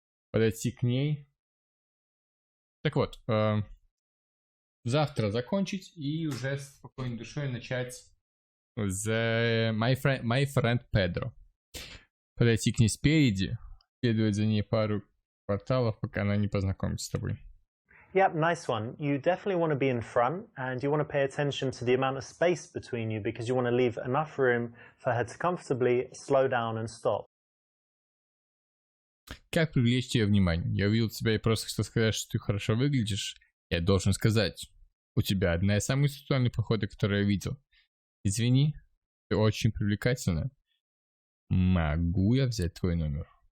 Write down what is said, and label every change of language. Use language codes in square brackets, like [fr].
[ru] Подойти к ней. Так вот, завтра закончить и уже с спокойной душой начать [en] my friend Pedro. [ru] Подойти к ней спереди, следовать за ней пару кварталов, пока она не познакомится с тобой. [en] Yep, nice one. You definitely want to be in front and you want to pay attention to the amount of space between you because you want to leave enough room for her to comfortably slow down and stop. [ru] Как привлечь тебе внимание? Я увидел тебя и просто хотел сказать, что ты хорошо выглядишь. Я должен сказать, у тебя одна из самых сексуальных походок, которую я видел. Извини, ты очень привлекательна. Могу я взять твой номер?